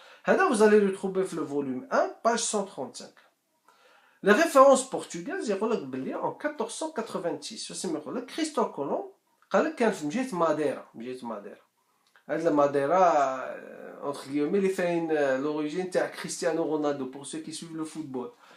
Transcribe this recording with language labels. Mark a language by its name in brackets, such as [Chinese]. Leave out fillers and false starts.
[Arabic] هذا [French] vous allez le trouver في le volume 1 page 135. Les références portugaises [Arabic] يقول لك بلي en 1486 واش يقول لك كريستوف كولوم قال لك كان في جهة ماديرا. هاد الماديرا entre guillemets اللي فاين l'origine تاع كريستيانو رونالدو [French] pour ceux qui suivent le football.